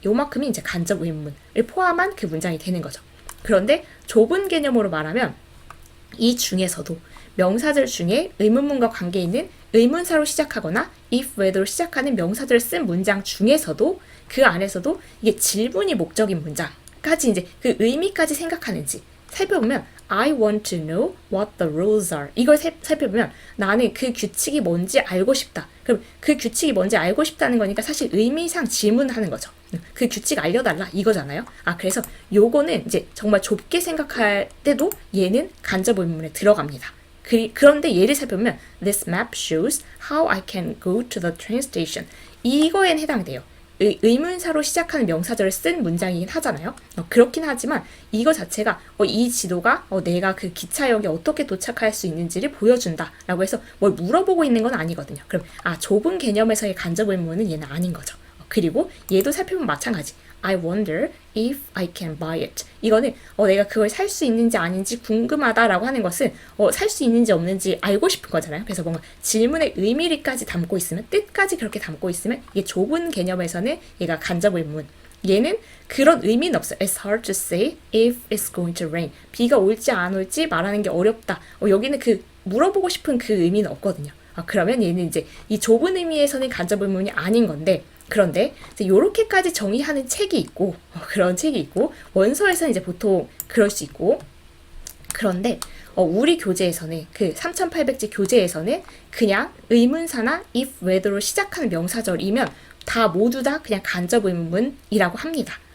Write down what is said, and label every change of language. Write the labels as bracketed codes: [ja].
[ko] 요만큼이 이제 간접 의문문을 포함한 그 문장이 되는 거죠. 그런데 좁은 개념으로 말하면 이 중에서도 명사절 중에 의문문과 관계 있는 의문사로 시작하거나 if whether로 시작하는 명사절을 쓴 문장 중에서도 그 안에서도 이게 질문이 목적인 문장까지 이제 그 의미까지 생각하는지 살펴보면 [en] I want to know what the rules are. [ko] 이걸 살펴보면 나는 그 규칙이 뭔지 알고 싶다. 그럼 그 규칙이 뭔지 알고 싶다는 거니까 사실 의미상 질문하는 거죠. 그 규칙 알려달라 이거잖아요. 그래서 요거는 이제 정말 좁게 생각할 때도 얘는 간접 의문문에 들어갑니다. 그런데 예를 살펴보면 [en] This map shows how I can go to the train station. [ko] 이거엔 해당돼요. 의문사로 시작하는 명사절을 쓴 문장이긴 하잖아요. 그렇긴 하지만 이거 자체가 이 지도가 내가 그 기차역에 어떻게 도착할 수 있는지를 보여준다 라고 해서 뭘 물어보고 있는 건 아니거든요. 그럼 좁은 개념에서의 간접 의문은 얘는 아닌 거죠. 그리고 얘도 살펴보면 마찬가지. [en] I wonder if I can buy it. [ko] 이거는 내가 그걸 살 수 있는지 아닌지 궁금하다라고 하는 것은 살 수 있는지 없는지 알고 싶은 거잖아요. 그래서 뭔가 질문의 의미를까지 담고 있으면 뜻까지 그렇게 담고 있으면 이게 좁은 개념에서는 얘가 간접 의문. 얘는 그런 의미는 없어요. [en] It's hard to say if it's going to rain. [ko] 비가 올지 안 올지 말하는 게 어렵다. 여기는 그 물어보고 싶은 그 의미는 없거든요. 그러면 얘는 이제 이 좁은 의미에서는 간접 의문이 아닌 건데 그런데 이제 요렇게까지 정의하는 책이 있고 그런 책이 있고 원서에서는 이제 보통 그럴 수 있고 그런데 우리 교재에서는 그 3800지 교재에서는 그냥 의문사나 if whether로 시작하는 명사절이면 다 모두 다 그냥 간접 의문문이라고 합니다.